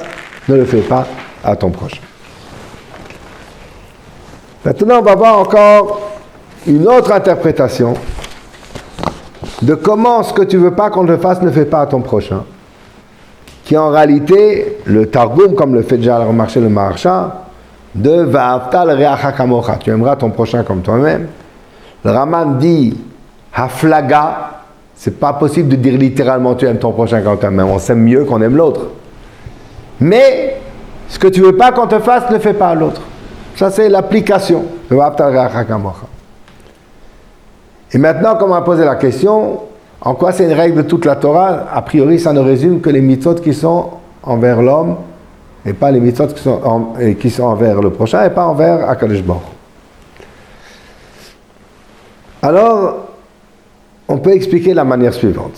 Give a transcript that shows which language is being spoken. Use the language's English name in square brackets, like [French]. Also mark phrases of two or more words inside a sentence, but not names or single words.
[French] Ne le fais pas à ton prochain. Maintenant, on va voir encore une autre interprétation de comment ce que tu ne veux pas qu'on te fasse ne fais pas à ton prochain, qui est en réalité le Targum, comme le fait déjà remarquer le Maharsha, de [Hebrew] ואהבת לרעך כמוך, [French] tu aimeras ton prochain comme toi-même. Le Raman dit Haflaga, c'est pas possible de dire littéralement tu aimes ton prochain comme toi-même, on s'aime mieux qu'on aime l'autre. Mais ce que tu veux pas qu'on te fasse, ne fais pas à l'autre. Ça c'est l'application de [Hebrew] ואהבת לרעך כמוך. [French] Et maintenant, comme on a posé la question, en quoi c'est une règle de toute la Torah? A priori, ça ne résume que les mitzvot qui sont envers l'homme, et pas les mitzvot qui sont envers le prochain, et pas envers [Hebrew] הקדוש ברוך הוא. [French] Alors, on peut expliquer la manière suivante.